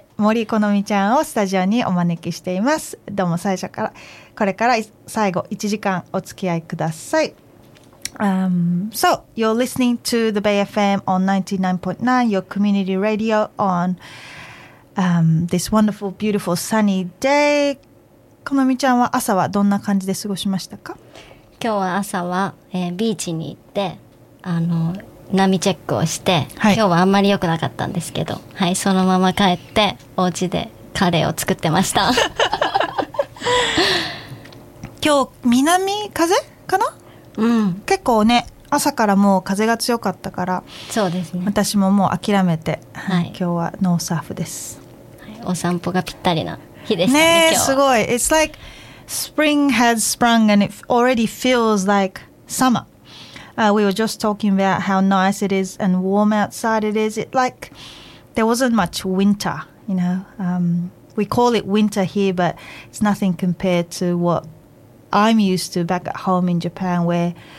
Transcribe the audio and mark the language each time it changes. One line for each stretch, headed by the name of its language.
Japanese: 森好美ちゃんをスタジオにお招きしています。どうも最初からこれから最後1時間お付き合いください。
English: So you're listening to the Bay FM on 99.9, your community radio on this wonderful, beautiful, sunny day.
Japanese: このみちゃんは朝はどんな感じで過ごしましたか？今日は朝は、ビーチに行って、波チェックをして、はい、今日はあんまり良くなかったんですけど、はい、そのまま帰ってお家でカレーを作ってました。今日南風かな？うん、結構ね朝からもう風が強かったから、そうですね、私ももう諦めて、はい、今日はノーサーフです、はい、お散歩がぴったりな日でした ね今日すごい。
English: It's like spring has sprung and it already feels like summer、we were just talking about how nice it is and warm outside it is. It like there wasn't much winter, you know、we call it winter here but it's nothing compared to whatI'm used to back at home in Japan where